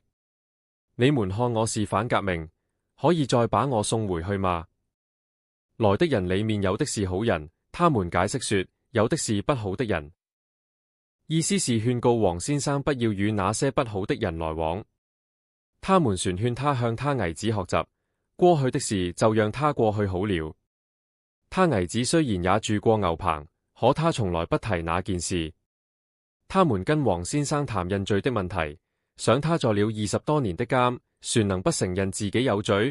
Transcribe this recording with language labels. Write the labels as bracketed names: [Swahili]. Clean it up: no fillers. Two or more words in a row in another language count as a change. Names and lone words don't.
[Chinese] 你們看我是反革命，可以再把我送回去嗎？來的人裡面有的是好人，他們解釋說，有的是不好的人。意思是勸告王先生不要與那些不好的人來往。他們旋勸他向他兒子學習，過去的事就讓他過去好了。他兒子雖然也住過牛棚，可他從來不提那件事。他們跟王先生談認罪的問題，想他坐了20多年的監，誰能不承認自己有罪？